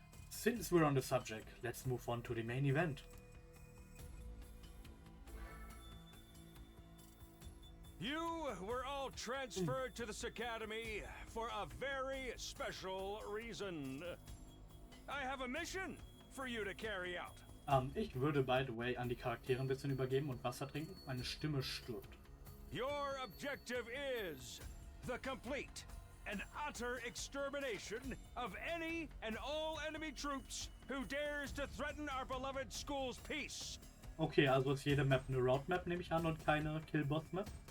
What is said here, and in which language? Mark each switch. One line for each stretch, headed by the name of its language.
English: Since we're on the subject, let's move on to the main event. You were all transferred to this academy for a very special reason. I have a mission for you to carry out.
German: Ich würde,
English: by the way,
German: an die Charaktere ein bisschen übergeben und Wasser trinken. Meine Stimme stirbt.
English: Your objective is the complete and utter extermination of any and all enemy troops who dares to threaten our beloved school's peace.
German: Okay, also ist jede Map eine Roadmap, nehme ich an, und keine Killbots-Map.